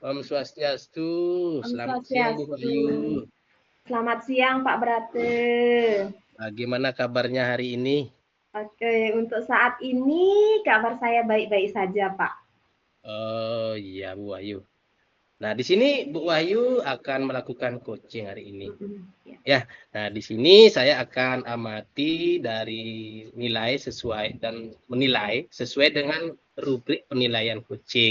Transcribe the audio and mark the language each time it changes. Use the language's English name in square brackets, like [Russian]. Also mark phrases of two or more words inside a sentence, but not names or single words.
[Indonesian] Swastiastu. Om Selamat siang Bu Swastiastu. Wahyu. Selamat siang Pak Brate. Bagaimana kabarnya hari ini? Oke, untuk saat ini kabar saya baik-baik saja Pak. Oh iya Bu Wahyu. Nah di sini Bu Wahyu akan melakukan coaching hari ini. Ya. Ya, nah di sini saya akan amati dari nilai sesuai dan menilai sesuai dengan rubrik penilaian coaching.